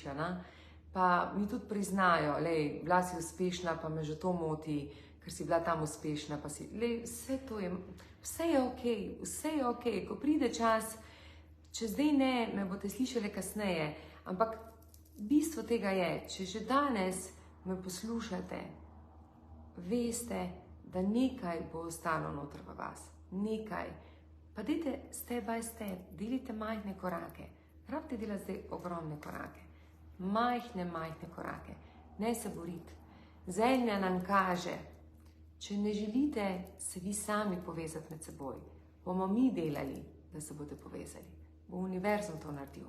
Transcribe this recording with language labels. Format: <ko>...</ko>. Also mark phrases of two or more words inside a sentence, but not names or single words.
<sl>Pa mi tudi priznajo, lej, bila si uspešna, pa me že to moti, ker si bila tam uspešna, pa si, lej, vse je ok, ko pride čas, če zdaj ne, me boste slišali kasneje, ampak bistvo tega je, če že danes me poslušate, veste, da nekaj bo ostalo noter v vas, nekaj, pa dajte</sl> <en>step by step,</en> <sl>delite majhne korake, rabite delati zdaj ogromne korake, majhne korake, ne se boriti. Zemlja nam kaže, če ne želite se vi sami povezati med seboj, bomo mi delali, da se boste povezali, bo univerzum to naredil.</sl>